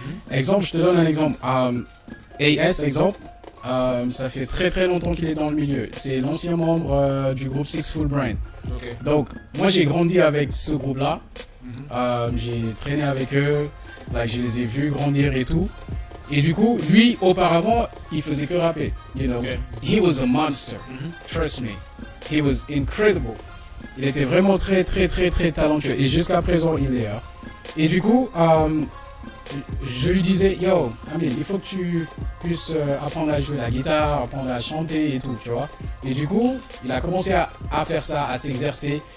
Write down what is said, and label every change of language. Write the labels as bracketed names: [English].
[French] Exemple, je te donne un exemple. AS, exemple, ça fait très très longtemps qu'il est dans le milieu. C'est l'ancien membre du groupe Six Full Brain. Donc, moi j'ai grandi avec ce groupe-là. J'ai traîné avec eux, là, je les ai vus grandir et tout. Et du coup, lui, auparavant, il faisait que rapper. [English] You know, Okay. he was a monster. Trust me, he was incredible. [French] Il était vraiment très, très, très, très talentueux. Et jusqu'à présent, il est là. Et du coup, je lui disais, yo, Amine, il faut que tu puisses apprendre à jouer la guitare, apprendre à chanter et tout, tu vois. Et du coup, il a commencé à faire ça, à s'exercer.